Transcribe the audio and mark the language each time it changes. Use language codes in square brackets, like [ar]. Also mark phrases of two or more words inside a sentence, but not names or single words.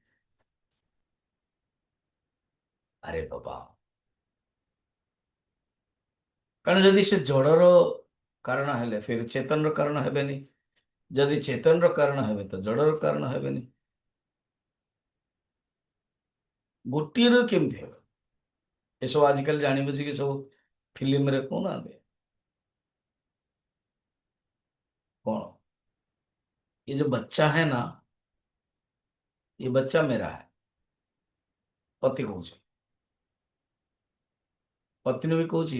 [or] ଆରେ ବାବା, କାରଣ ଯଦି ସେ ଜଡର କାରଣ ହେଲେ ଫିର ଚେତନର କାରଣ ହେବେନି, ଯଦି ଚେତନର କାରଣ ହେବେ ତ ଜଡର କାରଣ ହେବେନି। ଗୋଟିଏର କେମିତି ହେବ? ଏସବୁ ଆଜିକାଲି ଜାଣି ବୁଝିକି ସବୁ [hi] फिल्म कौन कौन ये जो बच्चा है ना, ये बच्चा मेरा है। पति कौन? पत्नी भी कौन?